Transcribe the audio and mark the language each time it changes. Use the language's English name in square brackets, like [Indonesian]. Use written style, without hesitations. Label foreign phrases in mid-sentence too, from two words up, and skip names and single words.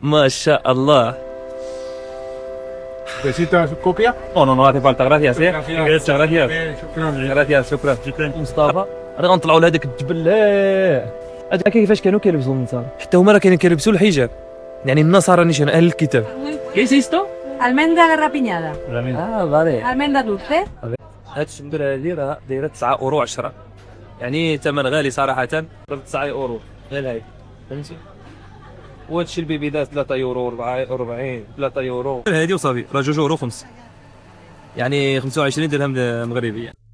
[Arabic] ما شاء الله. [Spanish] ¿Necesitas copia? No, no, no hace falta. Gracias, eh. Gracias. Gracias. [Arabic] شكرا. [Spanish] Gracias. شكرا. مصطفى. [Arabic] انا غنطلعوا لهذاك الجبل. لا. هذاك كيفاش كانوا كيلبسوا النصارى؟ حتى هما راه كانوا كيلبسوا الحجاب. يعني النصارى نيشان اهل الكتاب. [Spanish] qué es esto? Almendra garrapiñada. فالي. Almendra dulce. [Arabic] هاد الشمبره هادي راه دايره 9 اورو 10. يعني ثمن غالي صراحه. 9 اورو غير هاي. فهمتي؟ وهادشي البيبيدات 3 يورو 40 3 يورو هادي وصافي راه 2 يورو 5. يعني 25 درهم مغربيه.